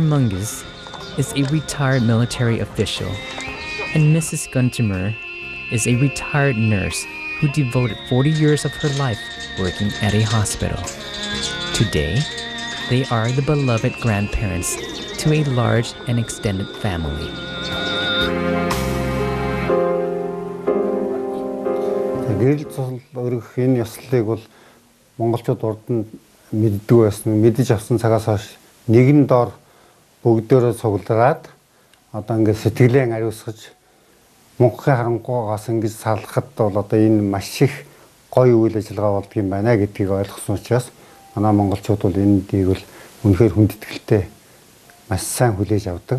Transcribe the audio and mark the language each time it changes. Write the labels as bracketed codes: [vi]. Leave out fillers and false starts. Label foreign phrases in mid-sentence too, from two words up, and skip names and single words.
[en] Mungus is a retired military official, and Mrs. Guntimer is a retired nurse who devoted 40 years of her life working at a hospital. Today, they are the beloved grandparents to a large and extended family. [mn] Гэрэл цул өргөх энэ ёслолыг бол монголчууд урд нь мэддэг байсан. Мэдэж авсан цагаас хойш нэгэн дор бүгдөө цуглараад одоо ингээд сэтгэлээ ариусгаж мөнхийн харангуйгаас ингэж салахад бол одоо энэ маш их гоё үйл ажиллагаа болдго юм байна гэдгийг ойлгосон учраас манай монголчууд бол энэ дийг бол үнэхээр хүндэтгэлтэй маш сайн хүлээж авдаг.